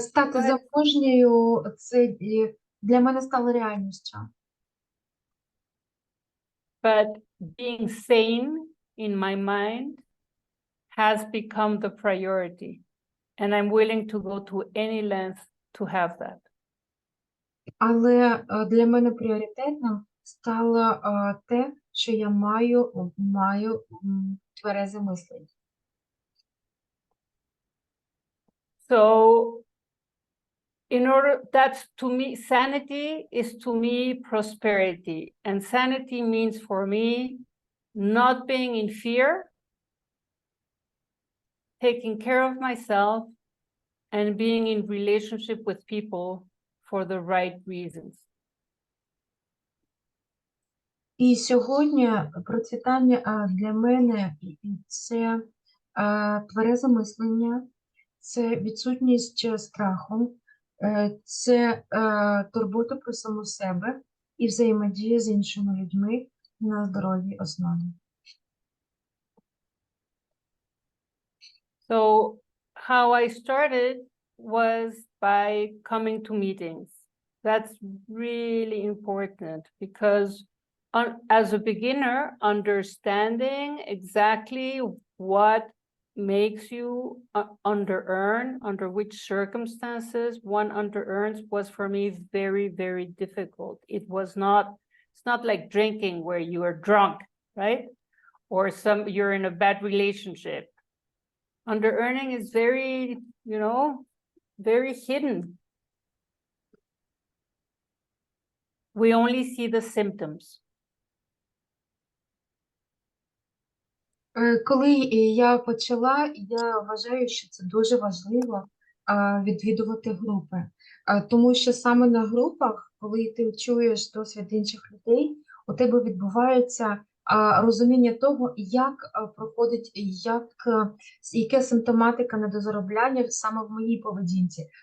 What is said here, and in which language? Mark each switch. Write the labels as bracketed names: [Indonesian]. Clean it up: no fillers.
[Ukrainian] Стати заможною, це для мене стало реальністю. [English] But being sane in my mind has become the priority. And I'm willing to go to any length to have that. [Ukrainian] Але для мене пріоритетним стало те, що я маю тверезе мислення. [English] So, that's to me, sanity is to me prosperity. And sanity means for me not being in fear, taking care of myself, and being in relationship with people for the right reasons. [Ukrainian] І сьогодні процвітання для мене це тверезе мислення, це відсутність страху, це турбота про саму себе і взаємодія з іншими людьми на здоровій основі. [English] So how I started was by coming to meetings. That's really important because as a beginner, understanding exactly what makes you under-earn, under which circumstances one under-earns was for me very, very difficult. It's not like drinking where you are drunk, right? Or you're in a bad relationship. Under-earning is very, very hidden. We only see the symptoms. [Ukrainian] Коли я почала, я вважаю, що це дуже важливо відвідувати групи. Тому що саме на групах, коли ти чуєш досвід інших людей, у тебе відбувається розуміння того, як проходить, яка симптоматика недозаробляння саме в моїй поведінці.